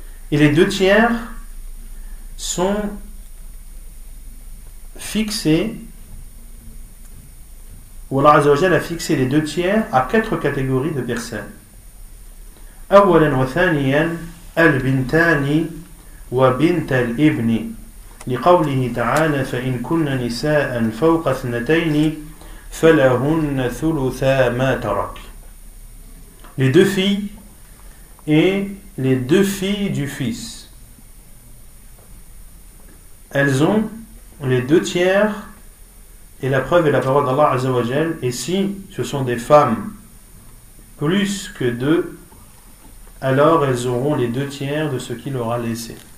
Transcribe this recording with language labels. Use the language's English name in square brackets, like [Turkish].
[French] Et les 2 tiers sont fixés, ou Allah Azza wa Jalla a fixé les 2 tiers à 4 catégories de personnes. [Arabic] أولا وثانيا البنتان وبنت الابن لقوله تعالى فإن كن نساء فوق 2 فلهن ثلثا ما ترك. [French] Les 2 filles et les 2 filles du fils, elles ont les 2 tiers, et la preuve est la parole d'Allah Azza wa Jal. Et si ce sont des femmes plus que 2, alors elles auront les 2 tiers de ce qu'il aura laissé.